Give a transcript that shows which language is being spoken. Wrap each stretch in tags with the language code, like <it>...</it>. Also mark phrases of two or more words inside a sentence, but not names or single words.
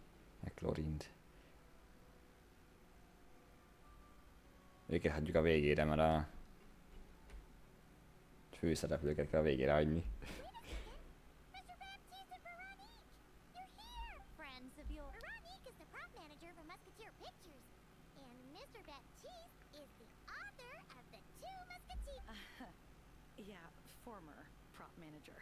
<hu>Meg Klorind. Őket hagyjuk a végére, mert a főszereplőket kell a végére hagyni.</hu> <en>Mr. Baptiste and Veronique! You're here! Friends of yours. Veronique is the prop manager for Musketeer Pictures. And Mr. Baptiste is the author of the Two Musketeers. Yeah, former prop manager.</en>